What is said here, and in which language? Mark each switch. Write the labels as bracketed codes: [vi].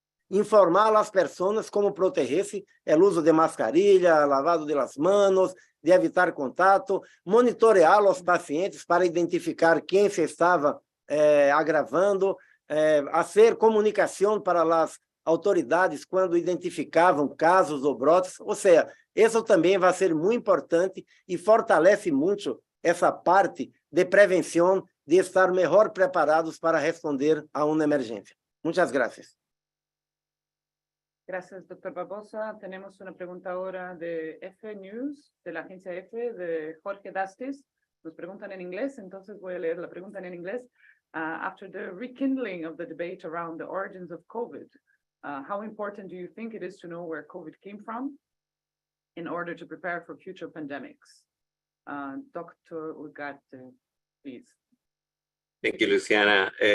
[pt] informar as pessoas como proteger-se, o uso de mascarilha, [es] lavado de las manos, [pt] de evitar contato, monitorear os pacientes para identificar quem se estava agravando, fazer comunicação para as autoridades quando identificavam casos ou brotes. Ou seja, isso também vai ser muito importante e fortalece muito essa parte de prevenção, de estar melhor preparados para responder a uma emergência. Muitas graças. [es] Gracias, doctor Barbosa. Tenemos una pregunta ahora de F News, de la agencia F, de Jorge Dastis. Nos preguntan en inglés, entonces voy a leer la pregunta en inglés. [en] After the rekindling of the debate around the origins of COVID, how important do you think it is to know where COVID came from in order to prepare for future pandemics? Dr. Ugarte, please. Thank you, Luciana.